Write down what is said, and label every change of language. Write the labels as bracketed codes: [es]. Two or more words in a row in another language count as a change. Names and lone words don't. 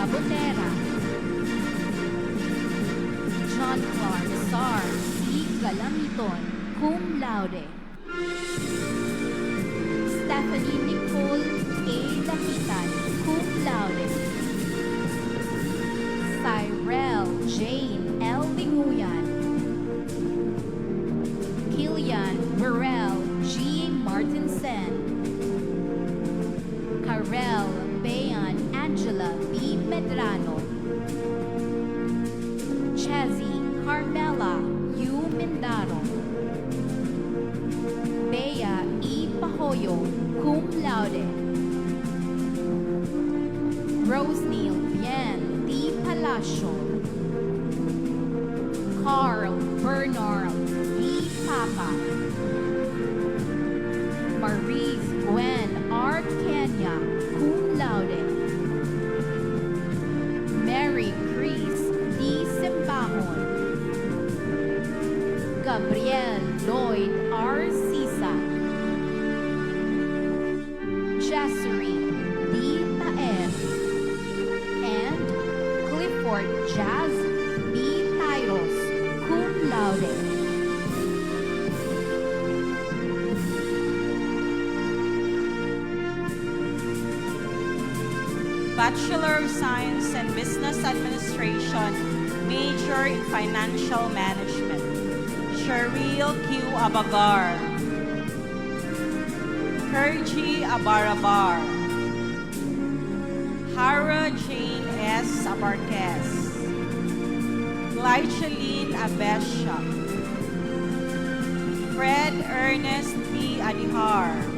[en] Tera. John Clark Sar C. Galamiton, cum laude. Stephanie Nicole A. Lapitan, cum laude. Cyrell Jane L. Binguyan. Kilian Burrell G. Martinsen. Karel Bayan Angela B. Medrano. Chezzy Carmela U. Mindaro. Bea E. Pahoyo, cum laude. Roseneil Bien D. Palacio. Carl Bernard D. Papa. Maurice Gwen R. Kenya, cum laude. Mary Chris D. Simbahon. Gabriel Lloyd R. Sisa. Jassery D. Taer. And Clifford Jazz B. Tyros, cum laude. Bachelor of Science in Business Administration, major in Financial Management. Cheryl Q. Abagar. Kerji Abarabar. Hara Jane S. Abarquez. Glyceline Abesha. Fred Ernest B. Adihar.